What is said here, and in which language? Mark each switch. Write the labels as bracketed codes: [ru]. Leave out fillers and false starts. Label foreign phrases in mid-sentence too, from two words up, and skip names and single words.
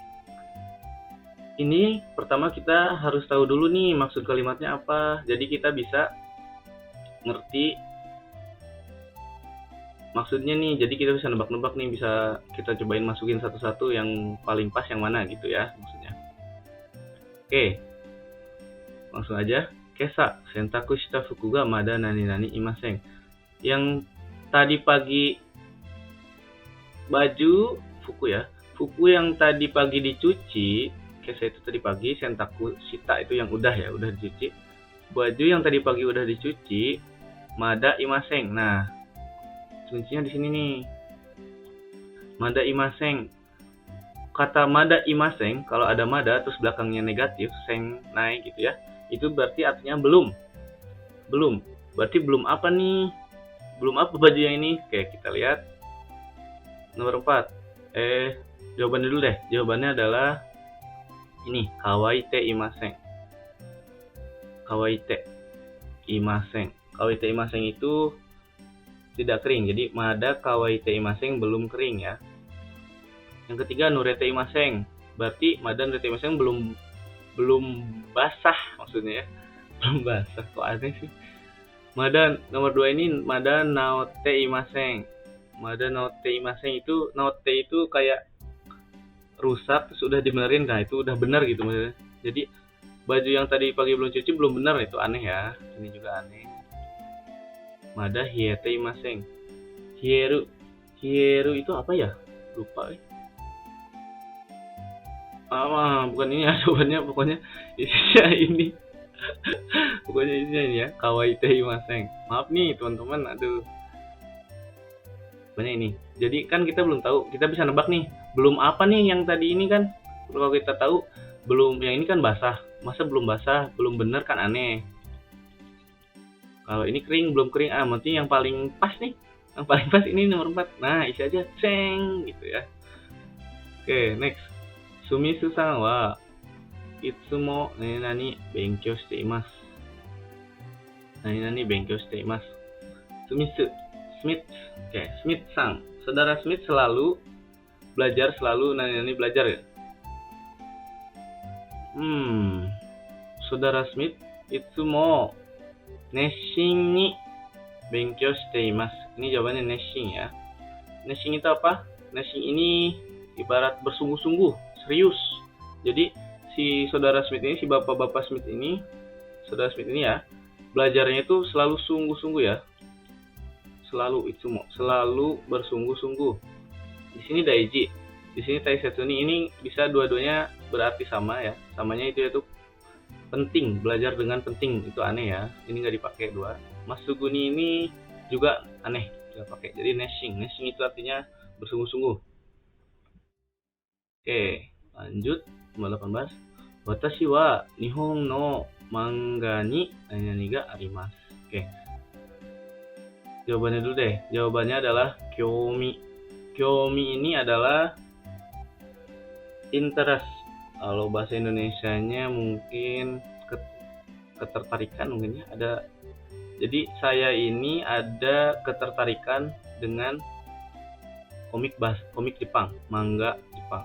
[id] Ini pertama kita harus tahu dulu nih maksud kalimatnya apa. Jadi kita bisa ngerti maksudnya nih. Jadi kita bisa nebak-nebak nih, bisa kita cobain masukin satu-satu yang paling pas yang mana gitu ya maksudnya. Oke, langsung aja. [ja] 今朝洗濯した服がまだ何いません. [id] Yang tadi pagi baju fuku ya, fuku yang tadi pagi dicuci. Kesa itu tadi pagi, [ja] 洗濯した [id] itu yang udah ya, udah dicuci. Baju yang tadi pagi udah dicuci, [ja] まだいません. [id] Nah, kuncinya di sini nih. [ja] まだいません. Kata まだいません, [id] kalau ada mada terus belakangnya negatif, seng naik gitu ya. Itu berarti artinya belum. Belum. Berarti belum apa nih? Belum apa baju yang ini? Oke, kita lihat. Nomor 4. Jawabannya dulu deh. Jawabannya adalah ini, [ja] 乾いていません. 乾いていません. 乾いていません [id] itu tidak kering. [ja] Jadi まだ乾いていません, [id] belum kering ya. Yang ketiga, [ja] 濡れていません. [id] Berarti [ja] まだ濡れていません [id] belum basah maksudnya ya. Belum basah, kok aneh sih. Mada nomor 2 ini [ja] まだ直っていません. まだ直っていません [id] itu, naote itu kayak rusak terus udah dibenerin, nah itu udah benar gitu maksudnya. Jadi baju yang tadi pagi belum cuci belum benar, itu aneh ya. Ini juga aneh. [ja] まだ冷えていません. [id] Hieru itu apa ya? Lupa. Bukan ini ya jawabannya, pokoknya isinya ini. Pokoknya isinya ini ya, [ja] 乾いていません. [id] Maaf nih teman-teman, aduh. Pokoknya ini. Jadi kan kita belum tahu, kita bisa nebak nih. Belum apa nih yang tadi ini kan? Kalau kita tahu belum yang ini kan basah. Masa belum basah, belum bener kan aneh. Kalau ini kering, belum kering, berarti yang paling pas nih. Yang paling pas ini nomor 4. Nah, isi aja ceng gitu ya. Oke, next. [ja] スミスさんはいつも何勉強しています. 何勉強しています. [id] Sumisu, Smith. Oke, Smith-san. Saudara Smith selalu belajar, selalu nani belajar ya. [ja] Saudara Smith いつも熱心に勉強しています. [id] Ini jawabannya nesshin ya. Nesshin itu apa? Nesshin ini ibarat bersungguh-sungguh, serius. Jadi si saudara Smith ini, si bapak-bapak Smith ini, saudara Smith ini ya, belajarnya itu selalu sungguh-sungguh ya. Selalu itsumo, selalu bersungguh-sungguh. Di sini daiji, di sini [ja] 大切に, [id] ini bisa dua-duanya berarti sama ya. Samanya itu yaitu penting, belajar dengan penting, itu aneh ya. Ini nggak dipakai dua. Masuguni ini juga aneh, nggak pakai. Jadi nesshin itu artinya bersungguh-sungguh. Oke, lanjut nomor 18. [ja] 私は日本の漫画に何があります. [id] Oke. Jawabannya dulu deh. Jawabannya adalah kyomi. Kyomi ini adalah interest. Kalau bahasa Indonesianya mungkin ketertarikan mungkin ya. Ada. Jadi saya ini ada ketertarikan dengan komik Jepang, manga Jepang.